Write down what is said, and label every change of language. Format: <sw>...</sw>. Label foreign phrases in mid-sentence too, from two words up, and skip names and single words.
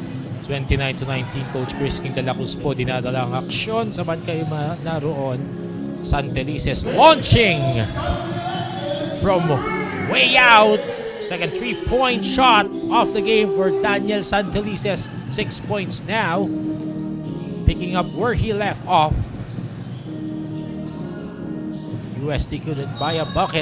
<en>29-19,</en> <tl>Coach Chris King de la Cruz po dinadala ang aksyon. Saban kayo naroon.</tl> <en>Santelices launching from way out. Second 3-point shot off the game for Daniel Santelices. 6 points now. Picking up where he left off. UST couldn't buy a bucket.</en>